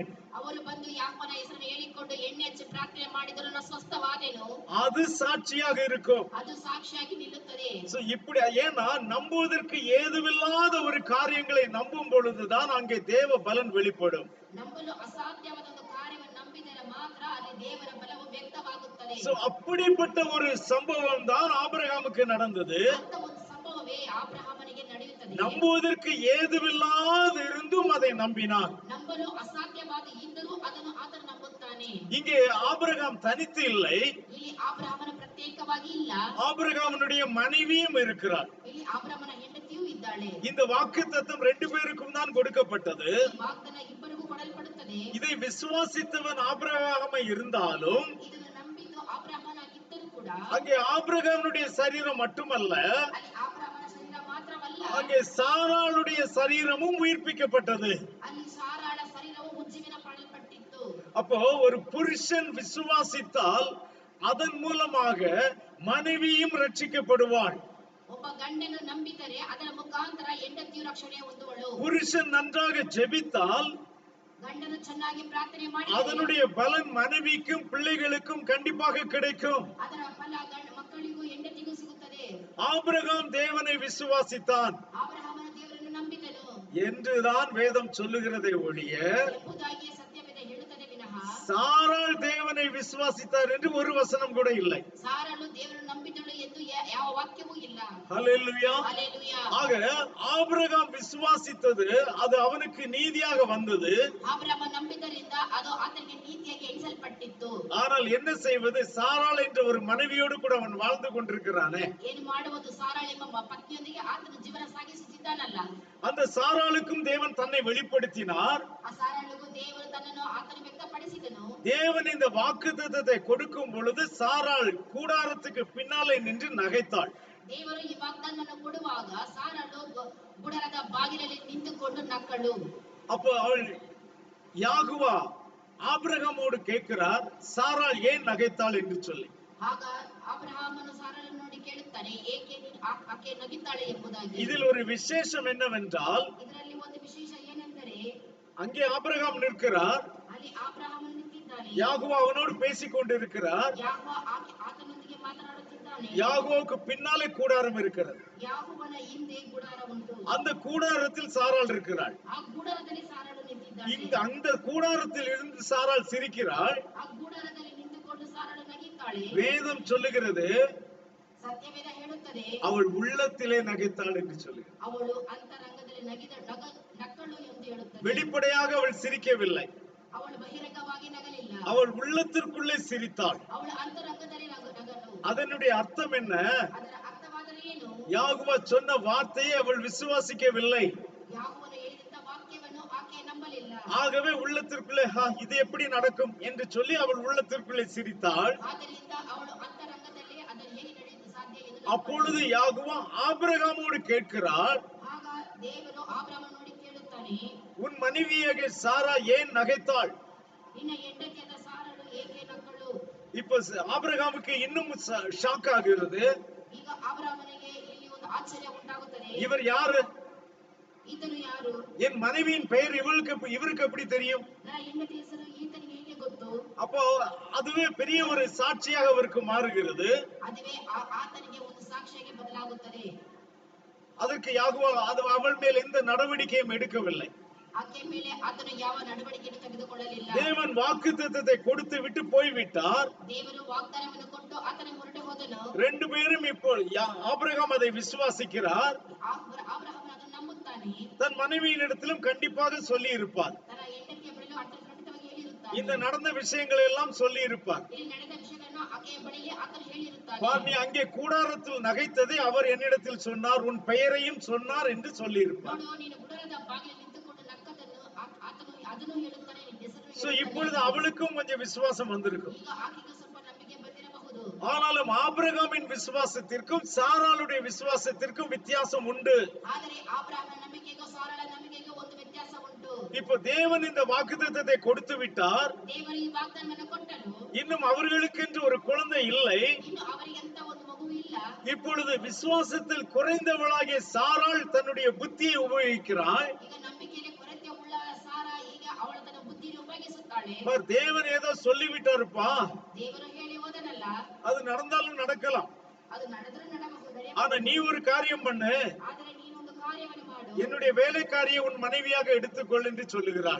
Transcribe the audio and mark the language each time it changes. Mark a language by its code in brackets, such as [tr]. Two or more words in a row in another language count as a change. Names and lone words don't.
[kn] ಅವರು ಬಂದು ಯಾಕೋಬನ ಹೆಸರನ್ನು ಹೇಳಿಕೊಂಡು ಎಣ್ಣೆ ಹಚ್ಚಿ ಪ್ರಾರ್ಥನೆ ಮಾಡಿದರು, ನಾನು ಸ್ವಸ್ಥವಾದೆನು. [ta] அது சாட்சியாக இருக்கும். [kn] ಅದು ಸಾಕ್ಷಿಯಾಗಿ ನಿಲ್ಲುತ್ತದೆ. [ta] சோ இப்படி ஏன்னா நம்புவதற்கு ஏதுவில்லாத ஒரு காரியங்களை நம்பும் பொழுதுதான் அங்கே தேவ பலன் வெளிப்படும். [kn] ನಂಬಲು ಅಸಾಧ್ಯವಾದ ಒಂದು ಕಾರ್ಯವನ್ನು ನಂಬಿದರೆ ಮಾತ್ರ ಅಲ್ಲಿ ದೇವರ ಬಲವು ವ್ಯಕ್ತವಾಗುತ್ತದೆ. [ta] சோ அப்படிப்பட்ட ஒரு சம்பவம் தான் ஆபிரகாமுக்கு நடந்தது. [kn] ಅಂತ ಒಂದು ಸಂಭವವೇ ಆಬ್ರಹಾಮನಿಗೆ ನಡೆಯುತ್ತದೆ. [ta] நம்புவதற்கு ஏதுவில்லாத இருந்தும் அதை நம்பினான். [kn] ನಂಬಲು ಅಸಾಧ್ಯವಾದ ಇದ್ದರೂ ಅದನ್ನು ಆತನು ನಂಬುತ್ತಾನೆ. [ta] இங்கே ஆபிரகாம் தனித்து இல்லை, [kn] ಇಲ್ಲಿ ಆಬ್ರಹಾಮನ ಪ್ರತ್ಯೇಕವಾಗಿ ಇಲ್ಲ, [ta] ஆபிரகாமனுடைய மனைவியும் இருக்கிறார். [kn] ಇಲ್ಲಿ ಆಬ್ರಹಾಮನ ಹೆಂಡತಿಯೂ ಇದ್ದಾಳೆ. [ta] இந்த வாக்குத்தத்தம் 2 பேருக்கும் தான் கொடுக்கப்பட்டது. [kn] ವಾಗ್ದಾನ ಇಬ್ಬರಿಗೂ ಕೊಡಲ್ಪಡುತ್ತದೆ. [ta] இதை விசுவாசித்தவன் ஆபிரகாமை இருந்தாலும், [kn] ಇದನ್ನು ನಂಬಿದ್ದು ಆಬ್ರಹಾಮನಾಗಿದ್ದರೂ ಕೂಡ, [ta] அங்கே ஆபிரகாமுடைய சரீரம் மட்டுமல்ல, [kn] ಅಲ್ಲಿ ಆಬ್ರಹಾಮನ ಶರೀರ ಮಾತ್ರವಲ್ಲ, [ta] அங்கே சாராளுடைய சரீரமும் உயிர்ப்பிக்கப்பட்டது. [kn] ಅಲ್ಲಿ ಸಾರಾಳ ಶರೀರವು ಉಜ್ಜೀವನ ಮಾಡಲ್ಪಟ್ಟಿತ್ತು. [ta] அப்போ ஒரு புருஷன் விசுவாசித்தால் அதன் மூலமாக மனைவியும் ரட்சிக்கப்படுவாள். [kn] ಒಬ್ಬ ಗಂಡನು ನಂಬಿದರೆ ಅದರ ಮುಖಾಂತರ ಹೆಂಡತಿಯು ರಕ್ಷಣೆ ಹೊಂದುವಳು. [ta] புருஷன் நன்றாக ஜெபித்தால் [kn] ಗಂಡನು ಚೆನ್ನಾಗಿ ಪ್ರಾರ್ಥನೆ ಮಾಡಿ [ta] அதனுடைய பலன் மனைவிக்கும் பிள்ளைகளுக்கும் கண்டிப்பாக கிடைக்கும். [kn] ಅದರ ಫಲ ಮಕ್ಕಳಿಗೂ ಹೆಂಡತಿಗೂ ಸಿಗುತ್ತದೆ. [ta] ஆபிரகாம் தேவனை விசுவாசித்தான் [kn] ಆಬ್ರಹಾಮನ ದೇವರನ್ನು ನಂಬಿದನು [ta] என்றுதான் வேதம் சொல்லுகிறதை ஒழிய, [kn] ಎಂಬುದಾಗಿ ಸತ್ಯವೇದ ಹೇಳುತ್ತದೆ ವಿನಃ [ta] சாராள் தேவனை விசுவாசித்தார் என்று ஒரு வசனம் கூட இல்லை. [kn] ಸಾರಳು ದೇವರನ್ನು ನಂಬಿದಳು ಎಂದು ಯಾವ ವಾಕ್ಯವೂ ಇಲ್ಲ. [ta] ஹல்லேலூயா. [kn] ಹಲ್ಲೆಲೂಯಾ. [ta] ஆக ஆபிரகாம் விசுவாசித்தது அது அவனுக்கு நீதியாக வந்தது. [kn] ಆಬ್ರಹಾಮ ನಂಬಿದ್ದರಿಂದ ಅದು ಆತನಿಗೆ ನೀತಿಯಾಗಿ ಎಣಿಸಲ್ಪಟ್ಟಿತ್ತು. [ta] ஆனால் என்ன செய்வது? சாராள் என்ற ஒரு மனைவியோடு கூட அவன் வாழ்ந்து கொண்டிருக்கிறானே. [kn] ಏನು ಮಾಡುವುದು? ಸಾರಾಳ ಎಂಬ ಪತ್ನಿಯೊಂದಿಗೆ ಆತನು ಜೀವನ ಸಾಗಿಸುತ್ತಿದ್ದಾನಲ್ಲ. [ta] அந்த சாராளுக்கும் தேவன் தன்னை வெளிப்படுத்தினார். [kn] ಆ ಸಾರಾಳಿಗೂ ದೇವರು ತನ್ನನ್ನು ಆತನು ವ್ಯಕ್ತಪಡಿಸಿದನು. [ta] தேவன் இந்த வாக்குத்தத்தத்தை கொடுக்கும் பொழுது சாராள் கூடாரத்துக்கு பின்னாலே நின்று நகைத்தாள். [kn] ದೇವರು ಈ ವಾಗ್ದಾನವನ್ನು ಕೊಡುವಾಗ ಸಾರಳು ಗುಡಾರದ ಬಾಗಿಲಲ್ಲಿ ನಿಂತುಕೊಂಡು ನಕ್ಕಳು. [ta] அப்போ அவள் யாகுவா ஆபிரகாமோடு கேட்கிறார், சாராள் ஏன் நகைத்தாள் என்று சொல்லி. [kn] ಆಗ ಅಬ್ರಹಾಮನು ಸಾರಳನ್ನು ನೋಡಿ ಕೇಳುತ್ತಾನೆ, ಏಕೆ ಆಕೆ ನಗಿತಾಳೆ ಎಂಬುದಾಗಿ. [ta] இதில் ஒரு விசேஷம் என்னவென்றால், [kn] ಇದರಲ್ಲಿ ಒಂದು ವಿಶೇಷ ಏನೆಂದರೆ, [ta] அங்கே ஆபிரகாம் நிற்கிறார், [kn] ಅಲ್ಲಿ ಅಬ್ರಹಾಮನು ನಿಂತಿದ್ದಾನೆ, [ta] யாகுவா அவனோடு பேசிக் கொண்டிருக்கிறார். [kn] ಯಾಕೋಬ ಆತನೊಂದಿಗೆ ಮಾತನಾಡುತ್ತಿದ್ದಾನೆ. ಇದ್ದಾನೆ. [ta] யாகோவுக்கு பின்னாலே கூடாரம் இருக்கிறது. [kn] ಯಾಕೋಬನ ಹಿಂದೆ ಗುಡಾರ ಉಂಟು. [ta] அந்த கூடாரத்தில் சாராள் இருக்கிறாள். [kn] ಆ ಗುಡಾರದಲ್ಲಿ ಸಾರಾಳು ನಿಂತಿದ್ದಾಳೆ. [ta] அந்த கூடாரத்தில் இருந்து சாராள் சிரிக்கிறாள். [kn] ಆ ಗುಡಾರದಲ್ಲಿ ನಿಂತುಕೊಂಡು ಸಾರಾಳು ನಗಿದ್ದಾಳೆ. [ta] வேதம் சொல்லுகிறது [kn] ಸತ್ಯವೇದ ಹೇಳುತ್ತದೆ [ta] அவள் உள்ளத்திலே நகைத்தாள் என்று சொல்லுகிறது. [kn] ಅವಳು ಅಂತರಂಗದಲ್ಲಿ ನಕ್ಕಳು ಎಂದು ಹೇಳುತ್ತದೆ. [ta] வெளிப்படையாக அவள் சிரிக்கவில்லை, [kn] ಅವಳು ಬಹಿರಂಗವಾಗಿ ನಗಲಿಲ್ಲ, [ta] அவள் உள்ளத்திற்குள்ளே சிரித்தாள். [kn] ಅವಳು ಅಂತರಂಗದಲ್ಲಿ ನಗಲು. [ta] அதனுடைய அர்த்தம் என்ன? [kn] ಅದರ ಅರ್ಥವಾದರೆ ಏನು? [ta] யாகுவா சொன்ன வார்த்தையை அவள் விசுவாசிக்கவில்லை. [kn] ಯಾಕೋಬನು ಹೇಳಿದ ವಾಕ್ಯವನ್ನು ಆಕೆ ನಂಬಲಿಲ್ಲ. [ta] ஆகவே உள்ளத்திற்குள்ளே இது எப்படி நடக்கும் என்று சொல்லி அவள் உள்ளத்திற்குள்ளே சிரித்தாள். [kn] ಆದ್ದರಿಂದ ಅವಳು ಅಂತರಂಗದಲ್ಲಿ ಅದನ್ನು ಹೇಗೆ ನಡೆಯಲು ಸಾಧ್ಯ ಎಂದು. [ta] அப்பொழுது யாகுவா ஆபிரகாமோடு கேட்கிறாள், [kn] ಆಗ ದೇವರು ಆಬ್ರಹಾಮನ ನೋಡಿ ಕೇಳುತ್ತಾನೆ, [ta] உன் மனைவியாக சாரா ஏன் நகைத்தாள்? [kn] ನಿನ್ನ ಹೆಂಡತಿಯಾದ ಸಾರಳು ಏಕೆ ನಕ್ಕಳು? [ta] இப்ப ஆபிரகாமுக்கு இன்னும் ஷாக் ஆகிறது. [kn] ಈಗ ಆಬ್ರಹಾಮನಿಗೆ ಇಲ್ಲಿ ಒಂದು ಆಶ್ಚರ್ಯ ಉಂಟಾಗುತ್ತದೆ. [ta] இவர் யாரு? [kn] ಈತನು ಯಾರು? [ta] என் மனைவியின் பெயர் இவருக்கு எப்படி தெரியும்? [kn] ನನ್ನ ಹೆಂಡತಿ ಹೆಸರು ಈತನಿಗೆ ಹೇಗೆ ಗೊತ್ತು? [ta] அப்போ அதுவே பெரிய ஒரு சாட்சியாக அவருக்கு மாறுகிறது. [kn] ಅದುವೇ ಆತನಿಗೆ ಒಂದು ಸಾಕ್ಷಿಯಾಗಿ ಬದಲಾಗುತ್ತದೆ. [ta] அதற்கு யாகுவா அவள் மேல் எந்த நடவடிக்கையும் எடுக்கவில்லை. [kn] ಆಕೆ ಮೇಲೆ ಆತನು ಯಾವ ನಡವಳಿಕೆಯನ್ನು ತೆಗೆದುಕೊಳ್ಳಲಿಲ್ಲ. [ta] தேவன் வாக்குத்தத்தத்தை கொடுத்து விட்டு போய்விட்டார். [kn] ದೇವರು ವಾಗ್ದಾನವನ್ನು ಕೊಟ್ಟು ಆತನ ಹೊರಟು ಹೋದನು. [ta] ரெண்டு பேரும் இப்போ ஆபிரகாம் அதை விசுவாசிக்கிறார். [kn] ಆಬ್ರಹಾಮನು ಅದನ್ನು ನಂಬುತ್ತಾನೆ. [ta] தன் மனைவியின் இடத்திலும் கண்டிப்பாக சொல்லி இருப்பார். [kn] ತನ್ನ ಹೆಂಡತಿಯ ಬಳಿಯೂ ಖಂಡಿತವಾಗಿ ಹೇಳಿರುತ್ತಾನೆ. [ta] இந்த நடந்த விஷயங்களை எல்லாம் சொல்லி இருப்பார். [kn] ಇಲ್ಲಿ ನಡೆದ ವಿಷಯಗಳನ್ನು ಆಕೆಯ ಬಳಿಯಲ್ಲಿ ಆತನು ಹೇಳಿರುತ್ತಾನೆ. [ta] நீ அங்கே கூடாரத்தில் நகைத்ததை அவர் என்னிடத்தில் சொன்னார், உன் பெயரையும் சொன்னார் என்று சொல்லி இருப்பார். [kn] ನೋಡು, ನೀನು ಗುಡಾರದ ಬಾಗಿಲಲ್ಲಿ ನಿಂತುಕೊಂಡು ನಕ್ಕದನ್ನು ಆತನು ಅದನ್ನು ಹೇಳುತ್ತಾನೆ, ನಿನ್ನ ಹೆಸರನ್ನು [ta] சோ இப்பொழுது அவளுக்கும் கொஞ்சம் விசுவாசம் வந்திருக்கும். [kn] ಈಗ ಆಕೆಗೆ ಸ್ವಲ್ಪ ನಂಬಿಕೆ ಬಂದಿರಬಹುದು. [ta] ஆனாலும் ஆபிரகாமின் விசுவாசத்திற்கும் சாராளுடைய விசுவாசத்திற்கும் வித்தியாசம் உண்டு. [kn] ಆದರೆ ಆಬ್ರಹಾಮನ ನಂಬಿಕೆಗೂ ಸಾರಳ ನಂಬಿಕೆಗೂ ಒಂದು ವ್ಯತ್ಯಾಸ ಉಂಟು. [ta] இப்போ தேவன் இந்த வாக்குத்தத்தத்தை கொடுத்து விட்டார். [kn] ದೇವರು ಈ ವಾಗ್ದಾನವನ್ನು ಕೊಟ್ಟನು. [ta] இன்னும் அவர்களுக்கென்று ஒரு குழந்தை இல்லை. [kn] ಇನ್ನು ಅವರಿಗಂತ ಒಂದು ಮಗು ಇಲ್ಲ. [ta] இப்பொழுது விசுவாசத்தில் குறைந்தவளாகிய சாராள் தன்னுடைய புத்தியை உபயோகிக்கிறாள். [kn] ಈಗ ನಂಬಿಕೆಯಲ್ಲಿ ಕೊರತೆ ಉಳ್ಳ ಸಾರಾ ಈಗ ಅವಳು ತನ್ನ ಬುದ್ಧಿಯನ್ನು ಉಪಯೋಗಿಸುತ್ತಾಳೆ. [ta] தேவன் ஏதோ சொல்லிவிட்டாருப்பா, [kn] ದೇವರು ಹೇಳಿ ಹೋದನಲ್ಲ, [ta] அது நடந்தாலும் நடக்கலாம். [kn] ಅದು ನಡೆದರೂ ನಡೆಯಬಹುದು. [ta] ஆனா நீ ஒரு காரியம் பண்ணு, [kn] ಆದರೆ ನೀನೊಂದು ಕಾರ್ಯವನ್ನು ಮಾಡು. [ta] என்னுடைய வேலைக்காரியை உன் மனைவியாக எடுத்துக்கொள் என்று சொல்லுகிறாள்.